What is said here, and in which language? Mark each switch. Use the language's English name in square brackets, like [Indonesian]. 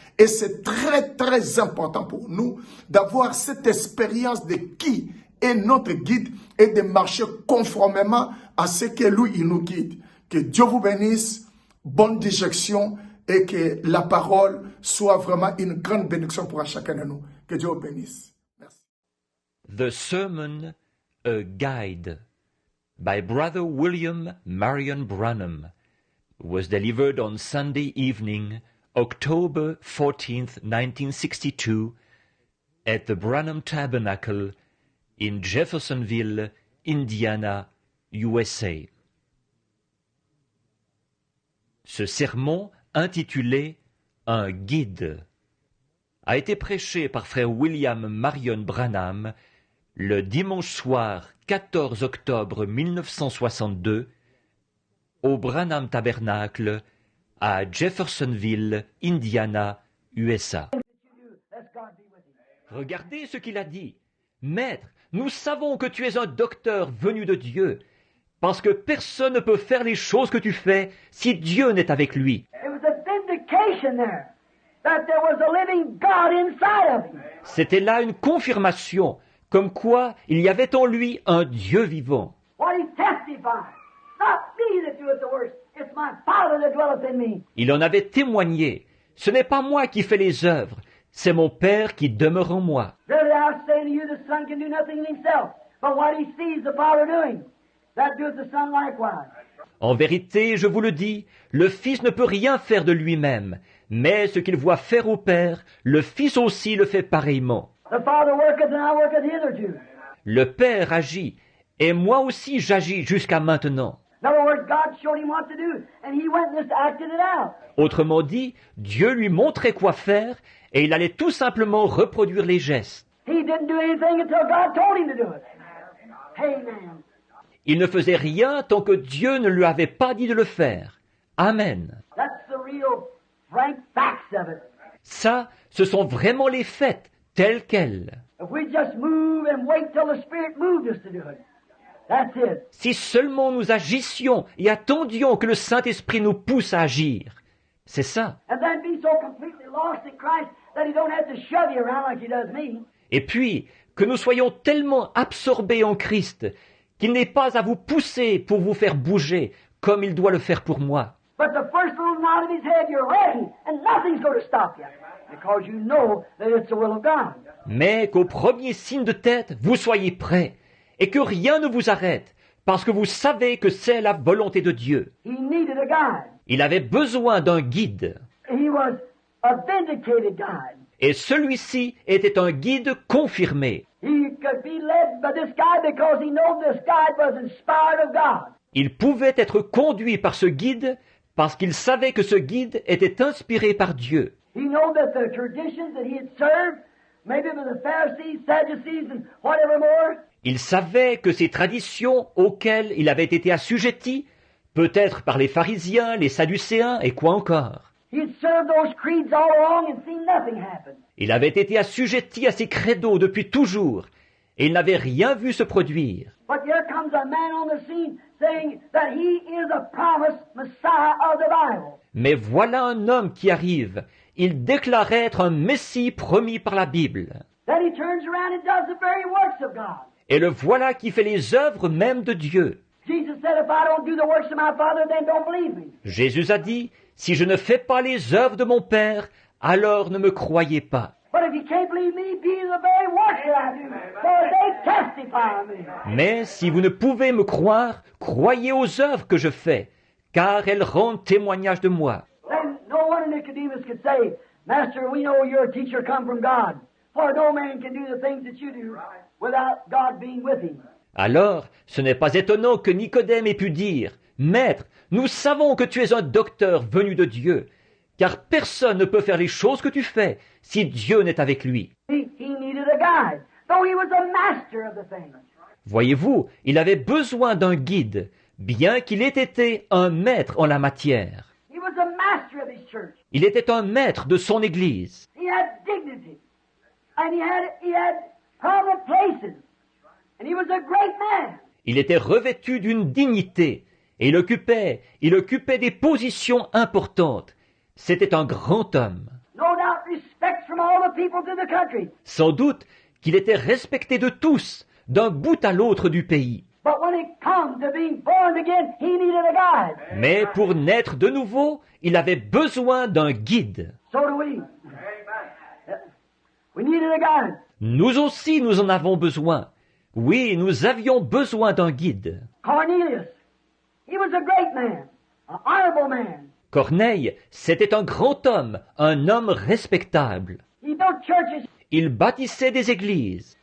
[French] Et c'est très, très important pour nous d'avoir cette expérience de qui est notre guide et de marcher conformément à ce que lui, il nous guide. Que Dieu vous bénisse, bonne digestion et que la parole soit vraiment une grande bénédiction pour chacun de nous. Que Dieu vous bénisse. Merci. [English] The Sermon, a Guide, by Brother William Marion Branham, was delivered on Sunday evening, October 14th, 1962, at the Branham Tabernacle in Jeffersonville, Indiana, USA. [French] Ce sermon, intitulé « Un guide », a été prêché par frère William Marion Branham le dimanche soir 14 octobre 1962 au Branham Tabernacle à Jeffersonville, Indiana, USA. Regardez ce qu'il a dit. « Maître, nous savons que tu es un docteur venu de Dieu. Parce que personne ne peut faire les choses que tu fais si Dieu n'est avec lui. [English] It was a vindication there that there was a living God inside of him. [French] C'était là une confirmation, comme quoi il y avait en lui un Dieu vivant. [English] What he testified. Not me that doeth the works, it's my Father that dwelleth in me. [French] Il en avait témoigné. Ce n'est pas moi qui fais les œuvres, c'est mon Père qui demeure en moi. [English] Verily I say to you, the Son can do nothing in himself, but what he sees the Father doing, that doeth the Son likewise. [French] En vérité, je vous le dis, le Fils ne peut rien faire de lui-même, mais ce qu'il voit faire au Père, le Fils aussi le fait pareillement. [English] The Father worketh and I worketh hitherto. [French] Le Père agit, et moi aussi j'agis jusqu'à maintenant. [English] In other words, God showed him what to do, and he went and just acted it out. [French] Autrement dit, Dieu lui montrait quoi faire, et il allait tout simplement reproduire les gestes. [English] He didn't do anything until God told him to do it. Amen. [French] Il ne faisait rien tant que Dieu ne lui avait pas dit de le faire. Amen. [English] That's the real frank facts of it. [French] Ça, ce sont vraiment les faits, tels quels. [English] If we just move and wait till the Spirit moved us to do it, that's it. [French] Si seulement nous agissions et attendions que le Saint-Esprit nous pousse à agir. C'est ça. [English] And then be so completely lost in Christ that he don't have to shove you around like he does me. [French] Et puis, que nous soyons tellement absorbés en Christ qu'il n'est pas à vous pousser pour vous faire bouger comme il doit le faire pour moi. [English] But the first little nod of his head, you're ready, and nothing's going to stop you, because you know that it's the will of God. [French] Mais qu'au premier signe de tête, vous soyez prêts et que rien ne vous arrête parce que vous savez que c'est la volonté de Dieu. [English] He needed a guide. [French] Il avait besoin d'un guide. [English] He was a vindicated guide. [French] Et celui-ci était un guide confirmé. [English] He could be led by this guide because he knew this guide was inspired of God. [French] Il pouvait être conduit par ce guide parce qu'il savait que ce guide était inspiré par Dieu. [English] He knew that the traditions that he had served, maybe with the Pharisees, Sadducees, and whatever more, [French] Il savait que ces traditions auxquelles il avait été assujetti, peut-être par les pharisiens, les sadducéens et quoi encore. [English] he had served those creeds all along and seen nothing happen. [French] Il avait été assujetti à ces credos depuis toujours et il n'avait rien vu se produire. [English] But here comes a man on the scene saying that he is a promised Messiah of the Bible. [French] Mais voilà un homme qui arrive. Il déclarait être un Messie promis par la Bible. [English] Then he turns around and does the very works of God. [French] Et le voilà qui fait les œuvres même de Dieu. [English] Jesus said, if I don't do the works of my Father, then don't believe me. [French] Jésus a dit, si je ne fais pas les œuvres de mon Père, alors ne me croyez pas. [English] But if you can't believe me, be the very works that I do, for they testify of me. [French] Mais si vous ne pouvez me croire, croyez aux œuvres que je fais, car elles rendent témoignage de moi. [English] Then no wonder Nicodemus could say, Master, we know you're a teacher come from God, for no man can do the things that you do without God being with him. [French] Alors, ce n'est pas étonnant que Nicodème ait pu dire, Maître, nous savons que tu es un docteur venu de Dieu, car personne ne peut faire les choses que tu fais si Dieu n'est avec lui. [English] He needed a guide, though he was a master of the thing. [French] Voyez-vous, il avait besoin d'un guide, bien qu'il ait été un maître en la matière. [English] He was a master of his church. [French] Il était un maître de son Église. [English] He had dignity, and he had prominent places, and he was a great man. [French] Il était revêtu d'une dignité, et il occupait des positions importantes. C'était un grand homme. [English] No doubt respect from all the people to the country. [French] Sans doute qu'il était respecté de tous, d'un bout à l'autre du pays. [English] But when it comes to being born again, he needed a guide. [French] Mais pour naître de nouveau, il avait besoin d'un guide. [English] So do we. We needed a guide. [French] Nous aussi, nous en avons besoin. Oui, nous avions besoin d'un guide. [English] Cornelius, he was a great man, an honorable man. [French] Corneille, c'était un grand homme, un homme respectable. [English] He built churches. [French] Il bâtissait des églises.